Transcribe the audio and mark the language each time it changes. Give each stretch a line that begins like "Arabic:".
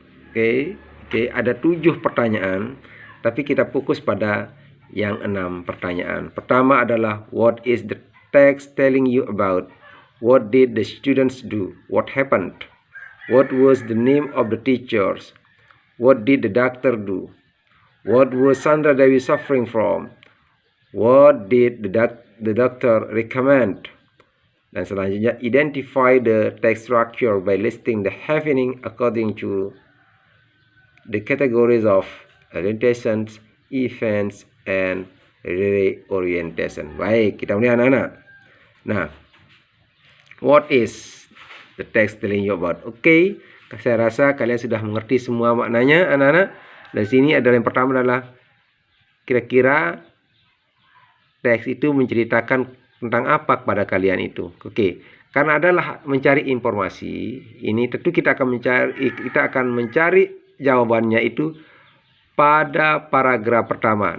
Indonesian: Oke, ada 7 pertanyaan, tapi kita fokus pada yang 6 pertanyaan. Pertama adalah
English: what is the text telling you about? What did the students do? What happened? What was the name of the teachers? What did the doctor do? What was Sandra Dewi suffering from? What did the doctor recommend?
Indonesian: Dan selanjutnya,
English: identify the text structure by listing the happening according to the categories of orientations, events, and reorientation.
Indonesian: Baik, kita mulai anak-anak.
English: Nah, what is the text telling you about?
Indonesian: Oke, saya rasa kalian sudah mengerti semua maknanya anak-anak. Dan sini adalah yang pertama adalah kira-kira teks itu menceritakan tentang apa kepada kalian itu. Oke, karena adalah mencari informasi, ini tentu kita akan mencari jawabannya itu pada paragraf pertama.